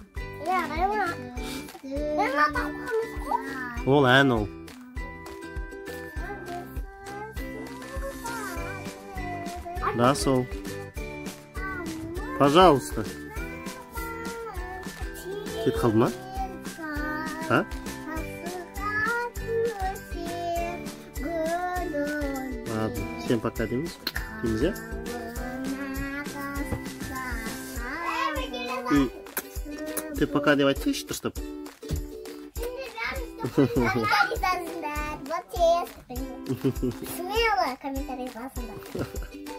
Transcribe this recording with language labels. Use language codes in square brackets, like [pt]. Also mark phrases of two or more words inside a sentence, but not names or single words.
[kk] Ол ән ол. Расул. Пожалуйста. Кет қалды ма? [ru] А? Ладно, всем пока дейміз. Дейміз, я? Ты пока [kk] деп айтсайшы дұрыстап. [ru] Смело комментарий [kk] басыңдар.